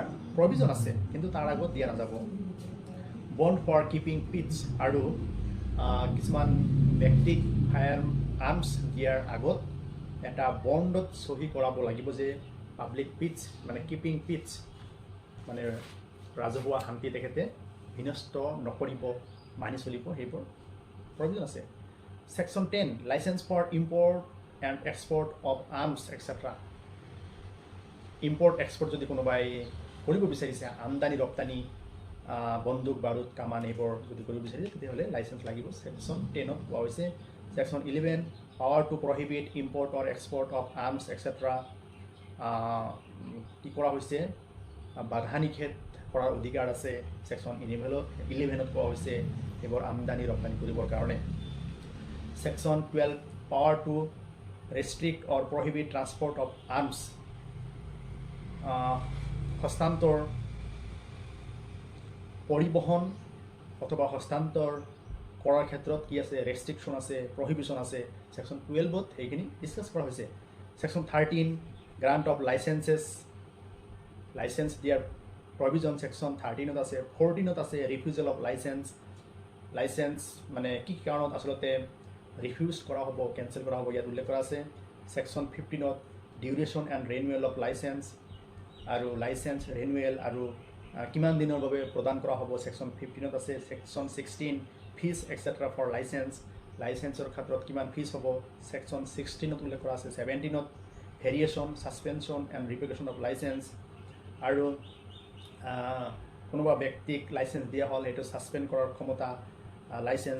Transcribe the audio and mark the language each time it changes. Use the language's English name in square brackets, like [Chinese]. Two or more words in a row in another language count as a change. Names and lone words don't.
[Assamese] প্ৰভিজন আছে কিন্তু তাৰ আগত দিয়া নাযাব [English] bond for keeping peace [Assamese] আৰু কিছুমান ব্যক্তিক [English] fire arms [Assamese] দিয়াৰ আগত এটা বন্ডত সহি কৰাব লাগিব যে [English] public peace [Assamese] মানে [English] keeping peace [Assamese] মানে ৰাজহুৱা শান্তি তেখেতে বিনষ্ট নকৰিব মানি চলিব সেইবোৰ প্ৰভিজন আছে [English] Section 10 License for import and export of arms etc. Import export [Assamese] যদি কোনোবাই কৰিব বিচাৰিছে আমদানি ৰপ্তানি বন্দুক বাৰুদ কামান এইবোৰ যদি কৰিব বিচাৰিছে তেতিয়াহ'লে লাইসেন্স লাগিব Section 10 ত কোৱা হৈছে [English] Section 11 Power to prohibit import or export of arms etc. [Assamese] কি কৰা হৈছে বাধা নিষেধ কৰাৰ অধিকাৰ আছে Section 11 ত কোৱা হৈছে এইবোৰ আমদানি ৰপ্তানি কৰিবৰ কাৰণে [English] Section 12 Power to restrict or prohibit transport of arms [Assamese] হস্তান্তৰ পৰিবহন অথবা হস্তান্তৰ কৰাৰ ক্ষেত্ৰত কি আছে ৰেষ্ট্ৰিকশন আছে প্ৰহিবিশন আছে Section 12 ত এইখিনি ডিসকাস কৰা হৈছে [English] Section 13 grant of licenses license [Assamese] দিয়াৰ provision Section 13 ত আছে 14 ত আছে [English] refusal of license [Assamese] লাইসেন্স মানে কি কাৰণত আসলতে রিফিউজ কৰা হ'ব কেনসেল কৰা হ'ব ইয়াত উল্লেখ কৰা আছে সেকশন 15ত [English] duration and renewal of license [Assamese] আৰু [English] license renewal [Assamese] আৰু কিমান দিনৰ বাবে প্ৰদান কৰা হ'ব সেকশন 15ত আছে সেকশন 16 [English] fees etc for license [Assamese] ক্ষেত্ৰত কিমান ফিজ হ'ব সেকশন 16ত উল্লেখ কৰা আছে 17ত [English] variation suspension and revocation of license [Assamese] আৰু কোনোবা ব্যক্তিক লাইসেন্স দিয়া হ'ল এইটো সাসপেন্ড কৰাৰ ক্ষমতা লাইসেন্স